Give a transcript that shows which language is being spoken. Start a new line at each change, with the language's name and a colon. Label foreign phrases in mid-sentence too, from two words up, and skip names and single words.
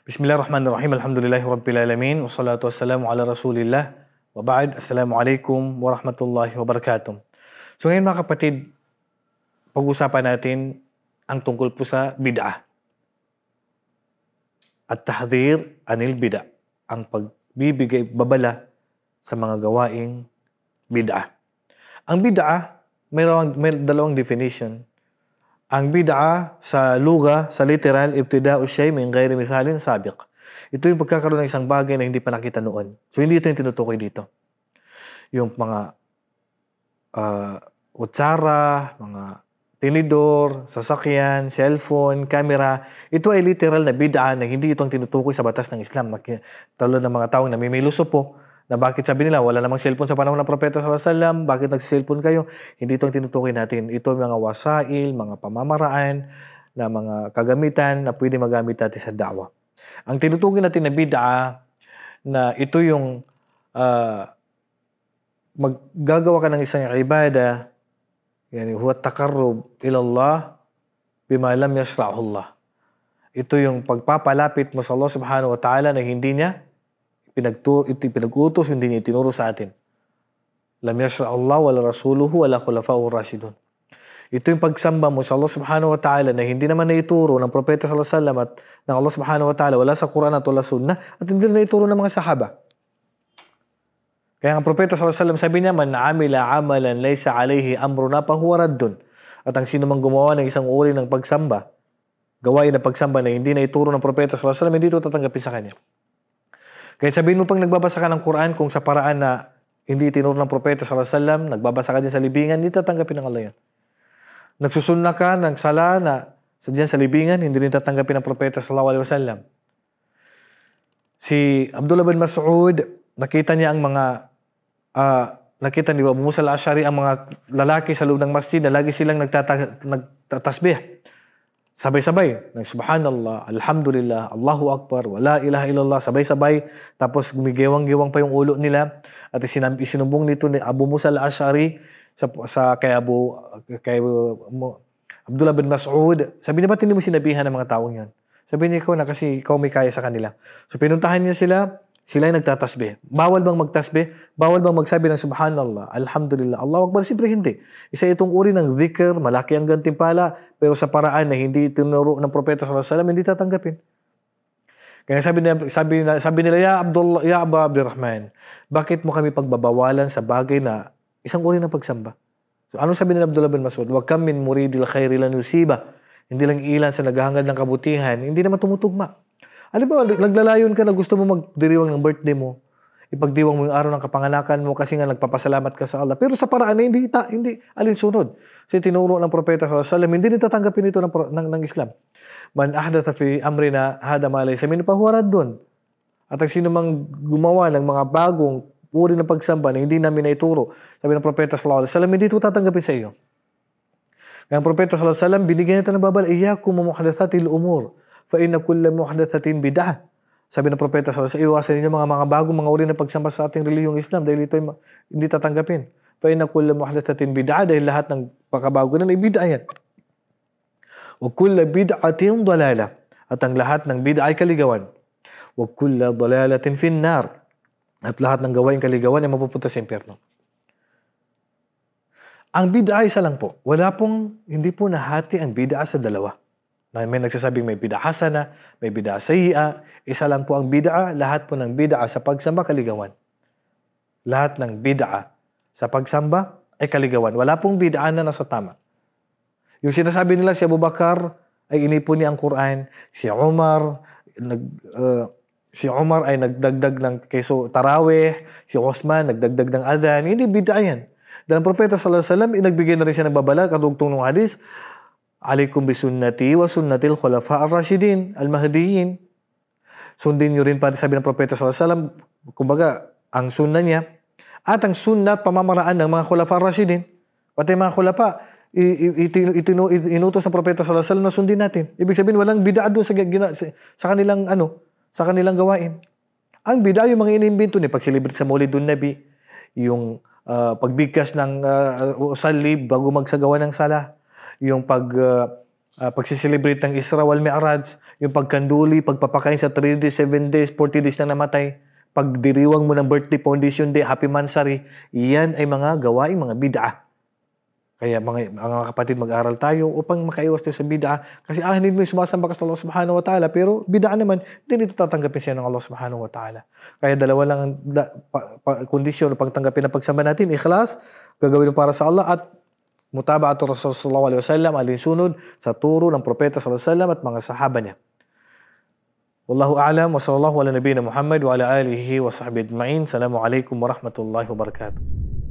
Arabic: بسم الله الرحمن الرحيم. الحمد لله رب العالمين. والصلاة والسلام على رسول الله. وبعد. السلام عليكم ورحمة الله وبركاته.
Filipino: So ngayon mga kapatid, pag-usapan natin ang tungkol po sa bid'ah.
Arabic: التحذير عن البدعة.
Filipino: Ang pagbibigay babala sa mga gawaing bid'ah. Ang bid'ah, may dalawang definition. Ang bid'a sa lugha, sa literal,
Arabic: ابتداع شيء من غير مثال سابق.
Filipino: Ito yung pagkakaroon ng isang bagay na hindi pa nakita noon. So hindi ito yung tinutukoy dito. Yung mga kutsara, mga tinidor, sasakyan, cellphone, camera, ito ay literal na bid'a na hindi ito ang tinutukoy sa batas ng Islam. Talo ng mga taong namimiluso po, na bakit sabi nila, wala namang cellphone sa panahon ng Propeta
Arabic: صلى الله عليه وسلم,
Filipino: bakit nagsi-cellphone kayo? Hindi ito ang tinutukoy natin. Ito mga wasail, mga pamamaraan, na mga kagamitan na pwede magamit natin sa da'wa. Ang tinutukoy natin na bid'a, na ito yung maggagawa ka ng isang ibada,
Arabic: يعني هو تقرب إلى الله بما لم يشرعه الله.
Filipino: Ito yung pagpapalapit mo sa Allah
Arabic: سبحانه وتعالى
Filipino: na hindi niya pinag-utos, hindi niya itinuro sa atin.
Arabic: لم يشرع الله ولا رسوله ولا الخلفاء الراشدون.
Filipino: Ito yung pagsamba mo sa Allah subhanahu wa ta'ala na hindi naman naituro ng Propeta
Arabic: صلى الله عليه وسلم
Filipino: at ng Allah
Arabic: سبحانه وتعالى,
Filipino: wala sa Quran at wala sunnah, at hindi na naituro ng mga sahaba. Kaya ang Propeta
Arabic: صلى الله عليه وسلم
Filipino: sabi niya,
Arabic: من عمل عملا ليس عليه أمرنا فهو رد.
Filipino: At ang sino mang gumawa ng isang uri ng pagsamba, gawain na pagsamba na hindi naituro ng Propeta
Arabic: صلى الله عليه وسلم,
Filipino: hindi ito tatanggapin sa kanya. Kaya sabihin mo pang nagbabasa ka ng Quran kung sa paraan na hindi tinuro ng Propeta
Arabic: صلى الله عليه وسلم,
Filipino: nagbabasa ka dyan sa libingan, hindi tatanggapin ng Allah yan. Nagsusunna ka ng sala na dyan sa libingan, hindi rin tatanggapin ng Propeta
Arabic: صلى الله عليه وسلم.
Filipino: Si Abdullah bin Mas'ud, nakita niya ang mga, nakita ni Abu Musa al-Ash'ari ang mga lalaki sa loob ng masjid na lagi silang nagtatasbih. Sabay-sabay,
Arabic: سبحان الله، الحمد لله، الله أكبر، ولا إله إلا الله,
Filipino: sabay-sabay, tapos gumigewang-gewang pa yung ulo nila, at isinumbong nito ni Abu Musa al-Ash'ari kay Abdullah bin Mas'ud. Sabi niya, ba't hindi mo sinabihan ng mga taong yun? Sabi niya, ikaw na kasi ikaw may kaya sa kanila. So pinuntahan niya sila ay nagtatasbih. Bawal bang magtasbih? Bawal bang magsabi ng
Arabic: سبحان الله، الحمد لله، الله أكبر?
Filipino: Siyempre hindi. Isa itong uri ng dhikr, malaki ang gantimpala, pero sa paraan na hindi tinuro ng Propeta
Arabic: صلى الله عليه وسلم,
Filipino: hindi tatanggapin. Kaya sabi nila, ya Abu Abdurrahman, bakit mo kami pagbabawalan sa bagay na isang uri ng pagsamba? So ano sabi nila Abdullah bin Mas'ud?
Arabic: وكم من مريد للخير لن يصيبه.
Filipino: Hindi lang ilan sa naghahangad ng kabutihan, hindi naman tumutugma. Alam ba, naglalayon ka na gusto mo magdiriwang ng birthday mo, ipagdiwang mo yung araw ng kapanganakan mo kasi nga nagpapasalamat ka sa Allah. Pero sa paraan na hindi alinsunod. Kasi tinuro ng Propeta
Arabic: صلى الله عليه وسلم,
Filipino: hindi nitatanggapin ito ng Islam.
Arabic: من أحدث في أمرنا هذا ما ليس منه فهو رد.
Filipino: At ang sino mang gumawa ng mga bagong uri ng pagsamba na hindi namin naituro, sabi ng Propeta
Arabic: صلى الله عليه وسلم,
Filipino: hindi ito tatanggapin sa iyo. Kaya ang Propeta
Arabic: صلى الله عليه وسلم,
Filipino: binigyan ito ng babala,
Arabic: إياكم ومحدثات الأمور. فإن كل محدثة بدعة.
Filipino: Sabi ng Propeta
Arabic: صلى الله عليه وسلم,
Filipino: iwasan niyo mga bagong mga uri ng pagsamba sa ating relihiyong Islam dahil ito ay hindi tatanggapin.
Arabic: فإن كل محدثة بدعة,
Filipino: dahil lahat ng pagkabago na ay bid'ah yan.
Arabic: وكل بدعة ضلالة,
Filipino: at ang lahat ng bid'ah ay kaligawan.
Arabic: وكل ضلالة في النار,
Filipino: at lahat ng gawain kaligawan ay mapupunta sa impyerno. Ang bid'ah isa lang po. Hindi po nahati ang bid'ah sa dalawa. Na may nagsasabing may
Arabic: بدعة حسنة,
Filipino: may
Arabic: بدعة سيئة.
Filipino: Isa lang po ang bid'ah, lahat po ng bid'ah sa pagsamba kaligawan. Lahat ng bid'ah sa pagsamba ay kaligawan. Wala pong bid'ah na nasa tama. Yung sinasabi nila si Abu Bakar ay inipon niya ang Quran, si Umar ay nagdagdag ng keso tarawih, si Osman nagdagdag ng adhan. Hindi bid'ah yan. Dahil ang Propeta
Arabic: صلى الله عليه وسلم,
Filipino: inagbigay na rin siya ng babala, kadugtong ng hadis,
Arabic: عليكم بسنتي وسنة الخلفاء الراشدين المهديين.
Filipino: Sundin niyo rin pa, sabi ng Propeta
Arabic: صلى الله عليه وسلم,
Filipino: kumbaga, ang sunna niya, at ang sunna at pamamaraan ng mga
Arabic: الخلفاء الراشدين.
Filipino: Pati mga khulafa, inutos ng Propeta
Arabic: صلى الله عليه وسلم
Filipino: na sundin natin. Ibig sabihin, walang bid'ah doon sa kanilang gawain. Ang bid'ah yung mga inimbento ni pagsilibrate sa Maulidun Nabi, yung pagbigkas ng salib bago magsagawa ng sala, yung pagsiselebrate ng Isra wal Mi'raj, yung pagkanduli, pagpapakain sa 3 days, 7 days, 40 days na namatay, pagdiriwang mo ng birthday,
English: foundation day,
Filipino: happy mansari, yan ay mga gawaing mga bid'ah. Kaya mga kapatid, mag-aral tayo upang makaiwas tayo sa bid'ah. Kasi hindi mo yung sumasamba ka sa Allah
Arabic: سبحانه وتعالى,
Filipino: pero bid'ah naman, hindi nito tatanggapin siya ng Allah
Arabic: سبحانه وتعالى.
Filipino: Kaya dalawa lang ang kondisyon upang tanggapin ang pagsamba natin, ikhlas, gagawin para sa Allah, at
Arabic: متابعة الرسول صلى الله عليه وسلم,
Filipino: alinsunod sa turo ng propeta
Arabic: صلى الله عليه وسلم
Filipino: at mga sahaba niya.
Arabic: والله أعلم وصلى الله على نبينا محمد وعلى آله وصحبه أجمعين. السلام عليكم ورحمة الله وبركاته.